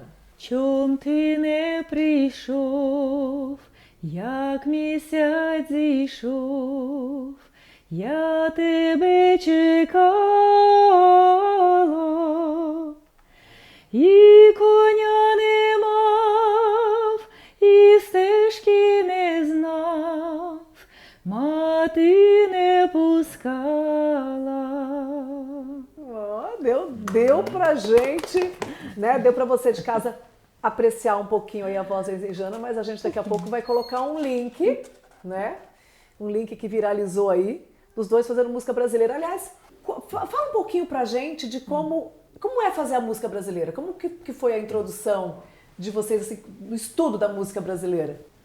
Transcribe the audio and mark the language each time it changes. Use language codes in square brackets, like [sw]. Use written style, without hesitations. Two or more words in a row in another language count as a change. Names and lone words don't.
[uk] Чом ти не прийшов, як місяць зійшов, я тебе чекала, і коня не мав, і стежки не знав, мати не пускала. [pt] Deu pra gente, né? Deu pra você de casa apreciar um pouquinho aí a voz da Snejana, mas a gente daqui a pouco vai colocar um link, né? Um link que viralizou aí, dos dois fazendo música brasileira. Aliás, fala um pouquinho pra gente de como é fazer a música brasileira, como que foi a introdução de vocês assim, no estudo da música brasileira?